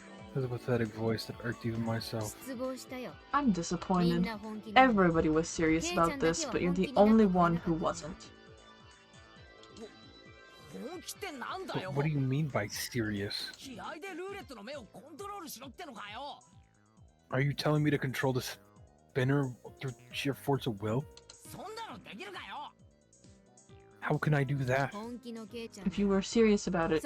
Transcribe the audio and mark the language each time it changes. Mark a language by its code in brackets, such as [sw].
[en] It was a pathetic voice that irked even myself. [ja] 失望したよ。 [en] I'm [ja] みん [en] disappointed. [ja] な本気なの。 [en] Everybody was serious about this, but you're the only one who wasn't. [ja] 本気ってなんだよ。 [en] What do you mean by serious? [ja] 気合でルーレットの目をコントロールしろってのかよ。 [en] Are you telling me to control the spinner through sheer force of will? [ja] そんなのできるかよ。 [en] How can I do that? [ja] 本気のケイちゃん。 [en] If you were serious about it,